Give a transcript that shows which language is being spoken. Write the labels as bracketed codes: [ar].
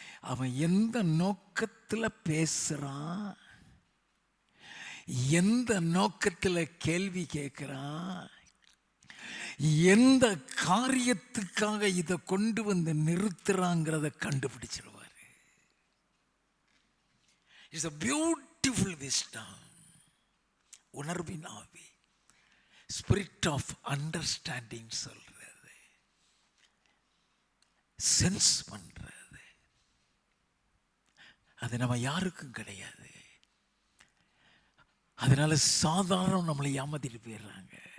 [ta] அவன் எந்த நோக்கத்தில் பேசுறான், எந்த நோக்கத்தில் கேள்வி கேட்கிறான், எந்த காரியத்துக்காக இதை கொண்டு வந்து நிறுத்துறாங்கிறத கண்டுபிடிச்சிருவார். [en] It's a beautiful wisdom. [ta] உணர்வின் ஆவி, [en] spirit of understanding [ta] சொல்றது, சென்ஸ் பண்றது. அது நம்ம யாருக்கும் கிடையாது. அதனால சாதாரணம் நம்மளை ஏமாத்திட்டு போயிடுறாங்க.